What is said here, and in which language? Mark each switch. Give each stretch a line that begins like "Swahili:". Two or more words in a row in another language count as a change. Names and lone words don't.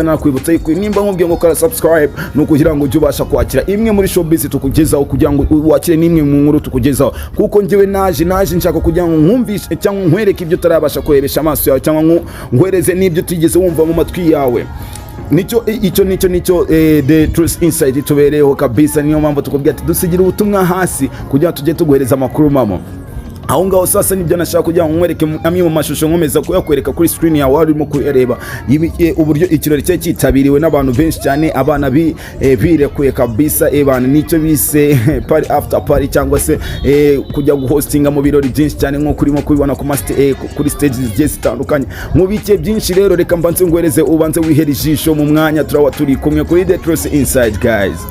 Kinyarwanda: Nakwibutsa yuko nimba nkubwiye ngo kora subscribe no kugira ngo ujye ubasha kwakira imwe muri showbiz tukugezaho, kugira ngo wakire nimwe mu nkuru tukugezaho, kuko njyewe naje nshaka kugira ngo nkumvishe cyangwa nkwereke ibyo utarabasha kurebesha amaso yawe, cyangwa nkwereze n'ibyo tigeze wumva mu matwi yawe. Nicyo the truth inside tubereyeho kabisa. Niyo mpamvu tukubwira ati dusigira ubutumwa hasi kugira tujye tuguhereza amakuru mamo. Aho ngaho sasa nibyo nashaka kugira ngo nkwereke amwe mu mashusho nkomeza kuyakwereka kuri screen yawe warimo kureba uburyo ikirori cye cyitabiriwe n'abantu benshi cyane, abana birekuye kabisa. Ebana nicyo bise
English: party after party,
Kinyarwanda: cyangwa se kujya guhostinga mu birori byinshi cyane nko kurimo kubibona kuri stages zigiye zitandukanye. Nkubike byinshi rero, reka mbanze ngwereze ubanze wihera ijisho mu mwanya turawa turi kumwe kuri The Truth Inside guys.